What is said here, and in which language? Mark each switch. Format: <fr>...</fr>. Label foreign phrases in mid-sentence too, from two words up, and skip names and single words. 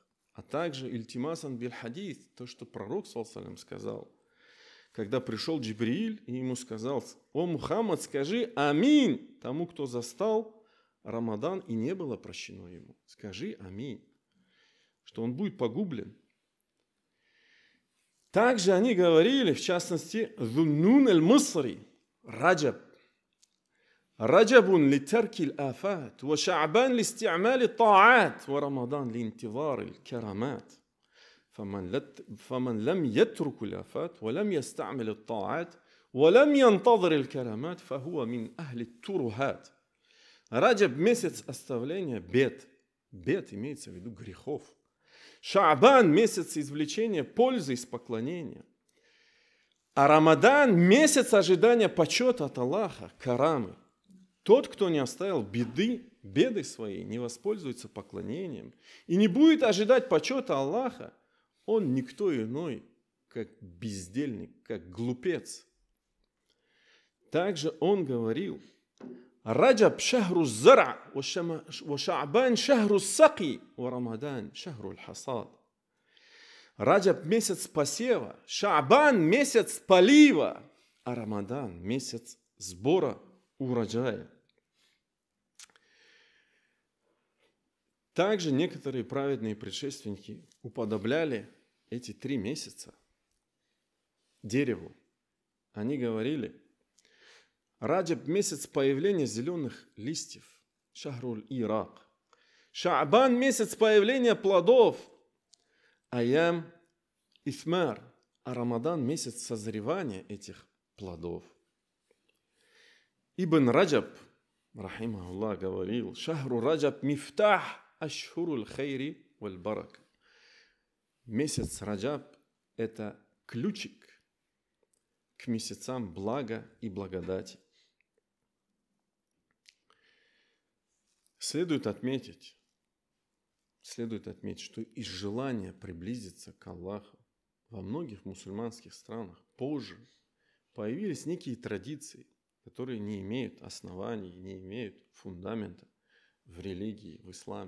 <ru>А также</ru> <ar>التماسا بالحديث,</ar> <ru>то, что пророк саллаллаху сказал, когда пришел Джибрииль и ему сказал, о Мухаммад, скажи аминь тому, кто застал Рамадан и не было прощено ему. Скажи аминь, что он будет погублен. Также они говорили, в частности, Зуннун аль-Мисри, Раджаб.</ru> <ar>رجب لترك الآفات، وشعبان لاستعمال الطاعات، ورمضان لانتظار الكرامات. فمن لم يترك الآفات ولم يستعمل الطاعات ولم ينتظر الكرامات فهو من أهل الترهات.</ar> <ru>Раджаб месяц оставления бед. Бед имеется в виду грехов. Шаабан месяц извлечения пользы из поклонения. А Рамадан месяц ожидания почета от Аллаха, карамы. Тот, кто не оставил беды своей, не воспользуется поклонением и не будет ожидать почета Аллаха, он никто иной, как бездельник, как глупец. Также он говорил,</ru> <ar>رجب شهر الزرع، وشعبان شهر السقي، ورمضان شهر الحصاد.</ar> <ru>Раджаб месяц посева, Шаабан месяц полива, а Рамадан месяц сбора урожая. Также некоторые праведные предшественники уподобляли эти 3 месяца дереву. Они говорили, Раджаб месяц появления зеленых листьев,</ru> <ar>شهر الإيراق.</ar> <ru>Шаабан месяц появления плодов,</ru> <ar>أيام الإثمار.</ar> <ru>А Рамадан месяц созревания этих плодов. Ибн Раджаб, рахимахуллах, говорил,</ru> <ar>شهر رجب مفتاح أشهر الخير والبركة.</ar> <ru>Месяц Раджаб – это ключик к месяцам блага и благодати. Следует отметить, что из желания приблизиться к Аллаху во многих мусульманских странах позже появились некие традиции, которые не имеют оснований, не имеют фундамента в религии, в исламе.</ru>